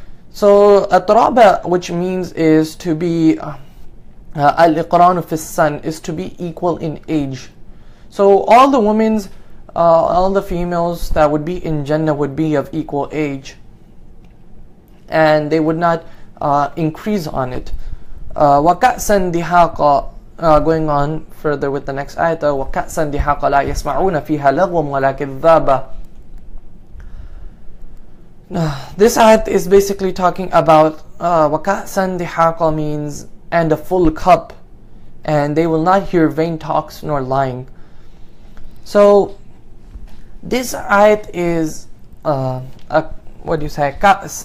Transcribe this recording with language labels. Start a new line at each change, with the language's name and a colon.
English: So atraba, which means is to be al-qirā'ah fi san, is to be equal in age. So all the women, all the females that would be in Jannah would be of equal age, and they would not increase on it.
Arabic: وَكَأْسًا دِحَاقًا,
English: going on further with the next ayat,
Arabic: وَكَأْسًا دِحَاقًا لَا يَسْمَعُونَ فِيهَا لَغْوًا وَلَا كِذَّابًا.
English: This ayat is basically talking about
Arabic: وَكَأْسًا دِحَاقًا
English: means and a full cup, and they will not hear vain talks nor lying. So this ayat is what do you say? Ka's.